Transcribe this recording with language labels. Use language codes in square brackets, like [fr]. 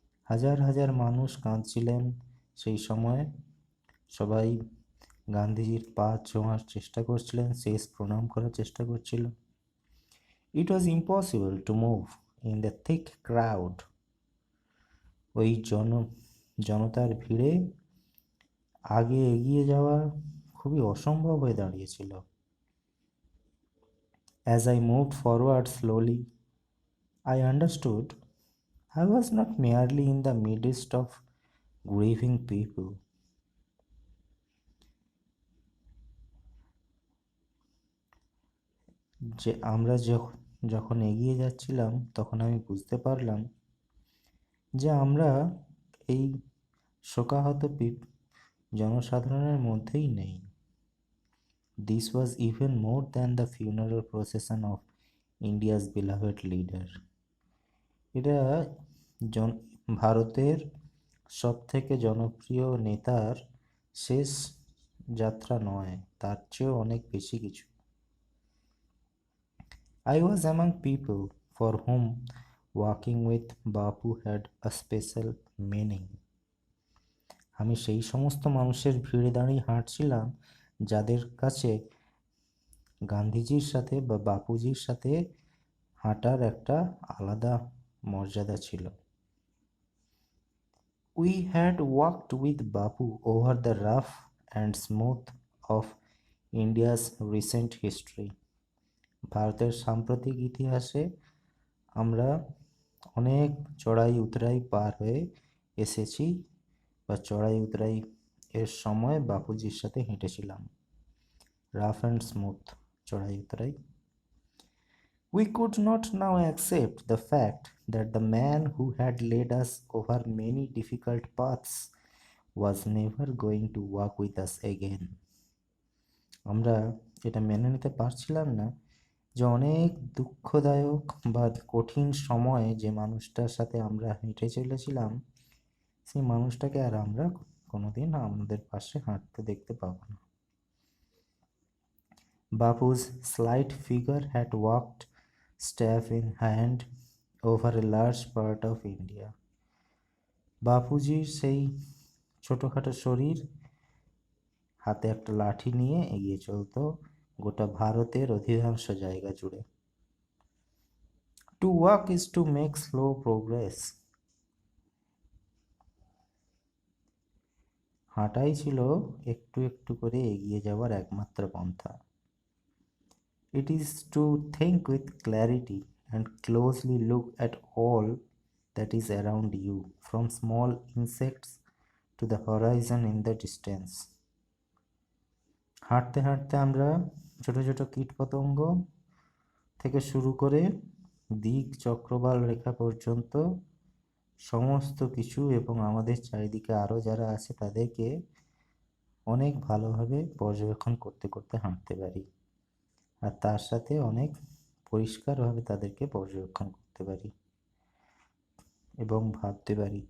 [bn] হাজার হাজার মানুষ কাঁদছিলেন সেই সময়, সবাই গান্ধীজির পা ছোঁয়ার চেষ্টা করছিলেন, শেষ প্রণাম করার চেষ্টা করছিল। [en] It was impossible to move in the thick crowd. [bn] ওই জনতার ভিড়ে আগে এগিয়ে যাওয়া খুবই অসম্ভব হয়ে দাঁড়িয়েছিল। [en] As I moved forward slowly, I understood I was not merely in the midst of grieving people. [bn] যে আমরা যখন এগিয়ে যাচ্ছিলাম তখন আমি বুঝতে পারলাম যে আমরা এই শোকাহত জনসাধারণের মধ্যেই নেই। [en] This was even more than the funeral procession of India's beloved leader. [bn] এটা ভারতের সবথেকে জনপ্রিয় নেতার শেষ যাত্রা নয়, তার চেয়েও অনেক বেশি কিছু। [en] I was among people for whom walking with Bapu had a special meaning. [bn] আমি সেই সমস্ত মানুষের ভিড়ে দাঁড়িয়ে হাঁটছিলাম যাদের কাছে গান্ধীজির সাথে বা বাপুজির সাথে হাঁটার একটা আলাদা মর্যাদা ছিল। [en] We had walked with Bapu over the rough and smooth of India's recent history. [bn] ভারতের সাম্প্রতিক ইতিহাসে আমরা অনেক চড়াই উতরাই পার হয়ে এসেছি বা চড়াই উতরাই এর সময় বাপুজির সাথে হেঁটেছিলাম। [en] Rough and smooth চড়াই উতরাই। We could not now accept the fact that the man who had led us over many difficult paths was never going to walk with us again. [bn] আমরা এটা মেনে নিতে পারছিলাম না যে অনেক দুঃখদায়ক বা কঠিন সময়ে যে মানুষটার সাথে আমরা হেঁটে চলেছিলাম সেই মানুষটাকে আর আমরা কোনোদিন আমাদের পাশে হাঁটতে দেখতে পাবো না। [en] Bapu's slight figure had walked staff in hand over a large part of India. [bn] বাপুজির সেই ছোটোখাটো শরীর হাতে একটা লাঠি নিয়ে এগিয়ে চলতো গোটা ভারতের অধিকাংশ জায়গা জুড়ে। [en] To walk is to make slow progress. [bn] হাঁটাই ছিল একটু একটু করে এগিয়ে যাওয়ার একমাত্র পন্থা। [en] It is to think with clarity and closely look at all that is around you, from small insects to the horizon in the distance. [bn] হাঁটতে হাঁটতে আমরা ছোট ছোট কীটপতঙ্গ থেকে শুরু করে দিক চক্রবাল রেখা পর্যন্ত সমস্ত কিছু এবং আমাদের চারিদিকে আরও যারা আছে তাদেরকে অনেক ভালোভাবে পর্যবেক্ষণ করতে করতে হাঁটতে পারি আর তার সাথে অনেক পরিষ্কারভাবে তাদেরকে পর্যবেক্ষণ করতে পারি এবং ভাবতে পারি।